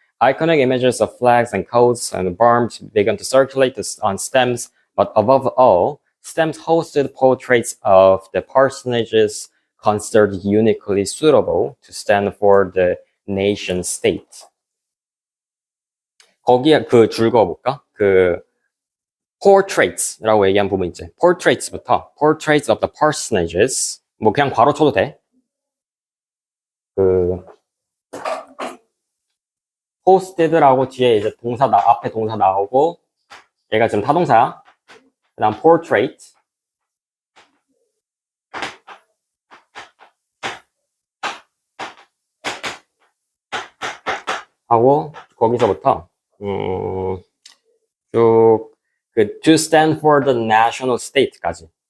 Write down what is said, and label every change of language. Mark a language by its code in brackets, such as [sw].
[en] Iconic images of flags and coats and bombs began to circulate on stems, but above all, stems hosted portraits of the personages considered uniquely suitable to stand for the nation state. [ko] 거기에 그 줄 그어볼까? 그 portraits라고 얘기한 부분 있지. portraits부터 [en] portraits of the personages. [ko] 뭐 그냥 괄호 쳐도 돼. 그 posted라고 뒤에 이제 앞에 동사 나오고 얘가 지금 타동사야. 그다음 portrait 하고 거기서부터 쭉 그 [en] to stand for the national state [ko] 까지.